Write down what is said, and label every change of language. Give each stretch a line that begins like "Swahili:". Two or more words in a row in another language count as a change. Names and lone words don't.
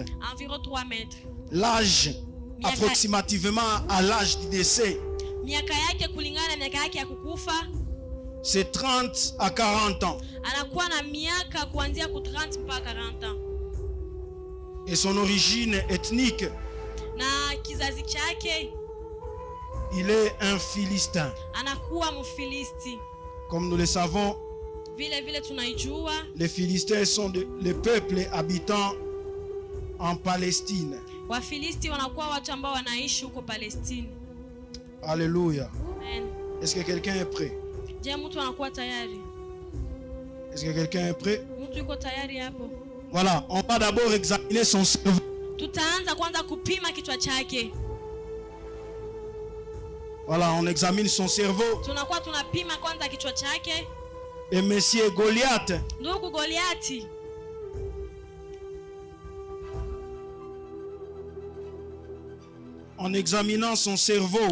French: L'âge, approximativement à l'âge du décès, c'est 30 à 40 ans. et son origine ethnique,
Swahili: na kizazi chake
French: il est un Philistin.
Swahili: anakuwa Mfilisti.
French: Comme nous le savons,
Swahili: Vile vile tunaijua
French: les Philistins sont les peuples habitant en Palestine.
Swahili: Wafilisti wanakuwa watu ambao wanaishi huko Palestine.
French: Alléluia.
Swahili: Amen.
French: Est-ce que quelqu'un est prêt?
Swahili: Je, mtu anakuwa tayari?
French: Est-ce que quelqu'un est prêt?
Swahili: Mtu yuko tayari hapo?
French: Voilà, on va d'abord examiner son cerveau.
Swahili: Tutaanza kwanza kupima kichwa chake.
French: Voilà, on examine son cerveau.
Swahili: Tunakuwa tunapima kwanza kichwa chake.
French: Et monsieur Goliath,
Swahili: Ndugu Goliati,
French: en examinant son cerveau,